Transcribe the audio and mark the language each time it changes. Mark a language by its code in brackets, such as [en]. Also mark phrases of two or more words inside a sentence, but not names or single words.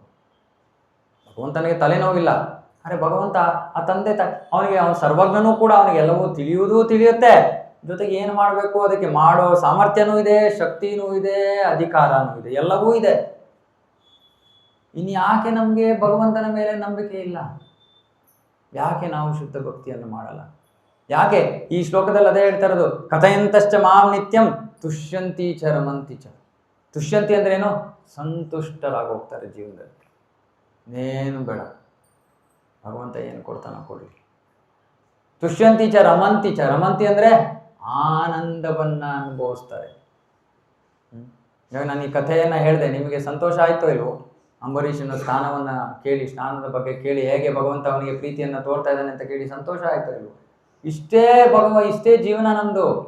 [kn] ಭಗವಂತನಿಗೆ ತಲೆನೋವಿಲ್ಲ, ಅರೆ ಭಗವಂತ ಆ ತಂದೆ ತಾಯಿ ಅವನಿಗೆ, ಅವನ ಸರ್ವಜ್ಞನೂ ಕೂಡ, ಅವನಿಗೆ ಎಲ್ಲವೂ ತಿಳಿಯುತ್ತೆ, ಜೊತೆಗೆ ಏನು ಮಾಡಬೇಕು ಅದಕ್ಕೆ ಮಾಡೋ ಸಾಮರ್ಥ್ಯನೂ ಇದೆ, ಶಕ್ತಿನೂ ಇದೆ, ಅಧಿಕಾರನೂ ಇದೆ, ಎಲ್ಲವೂ ಇದೆ. ಇನ್ನು ಯಾಕೆ ನಮಗೆ ಭಗವಂತನ ಮೇಲೆ ನಂಬಿಕೆ ಇಲ್ಲ? ಯಾಕೆ ನಾವು ಶುದ್ಧ ಭಕ್ತಿಯನ್ನು ಮಾಡಲ್ಲ? ಯಾಕೆ ಈ ಶ್ಲೋಕದಲ್ಲಿ ಅದೇ ಹೇಳ್ತಾ ಇರೋದು, [sa] ಕಥಯಂತಶ್ಚ ಮಾಂ ನಿತ್ಯಂ ತುಷ್ಯಂತಿ ಚ ರಮಂತಿ ಚ. [kn] ತುಷ್ಯಂತಿ ಅಂದ್ರೆ ಏನು? ಸಂತುಷ್ಟರಾಗಿ ಹೋಗ್ತಾರೆ ಜೀವನದಲ್ಲಿ, ಇನ್ನೇನು ಬೇಡ, ಭಗವಂತ ಏನು ಕೊಡ್ತಾನೋ ಕೊಡಿ. [sa] ತುಷ್ಯಂತಿ ಚ ರಮಂತಿ ಚ. [kn] ರಮಂತಿ ಅಂದ್ರೆ ಆನಂದವನ್ನ ಅನುಭವಿಸ್ತಾರೆ. ಇವಾಗ ನಾನು ಈ ಕಥೆಯನ್ನ ಹೇಳಿದೆ, ನಿಮಗೆ ಸಂತೋಷ ಆಯ್ತೋ ಇಲ್ವೋ? ಅಂಬರೀಷನ ಸ್ಥಾನವನ್ನ ಕೇಳಿ, ಸ್ನಾನದ ಬಗ್ಗೆ ಕೇಳಿ, ಹೇಗೆ ಭಗವಂತ ಅವನಿಗೆ ಪ್ರೀತಿಯನ್ನ ತೋರ್ತಾ ಇದ್ದಾನೆ ಅಂತ ಕೇಳಿ ಸಂತೋಷ ಆಯ್ತೋ ಇಲ್ವೋ? ಇಷ್ಟೇ ಜೀವನ ನಮ್ದು.